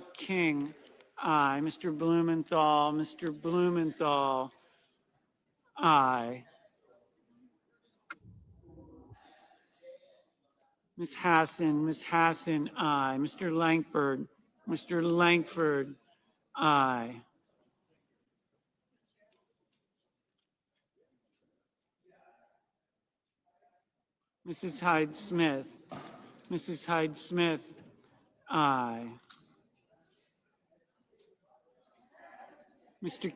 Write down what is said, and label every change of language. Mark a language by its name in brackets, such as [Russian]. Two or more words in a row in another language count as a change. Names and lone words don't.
[English] King, aye. Mr. Blumenthal, aye. Ms. Hassan, aye. Mr. Langford, aye. Mrs. Hyde Smith, aye. Mr.